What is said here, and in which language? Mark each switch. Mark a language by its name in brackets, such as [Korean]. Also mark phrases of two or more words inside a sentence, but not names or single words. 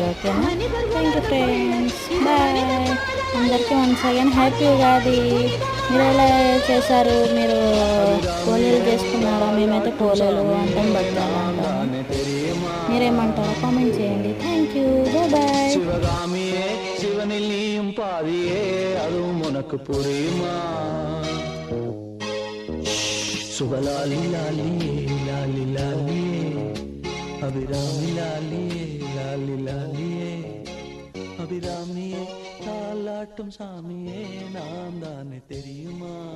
[English] ఓకేనా? Thank you friends, bye. అందరికీ Once again happy Ugadi. [Telugu] మీరు ఎలా చేశారు? మీరు పోలేలు చేసుకున్నారా? మేమైతే పోలేలు అంటాం, బచ్చాలు అంటాం. మీరేమంటారో కామెంట్ చేయండి. [English] Thank you, bye. [Tamil] சிவகாமியே சிவனில் நீயும் பாதியே அதுவும் உனக்கு புரியுமா? சுபலாலி லாலியே லாலி லாலியே அபிராமி லாலியே லாலி லாலியே அபிராமியே தாலாட்டும் சாமியே நான் தானே தெரியுமா?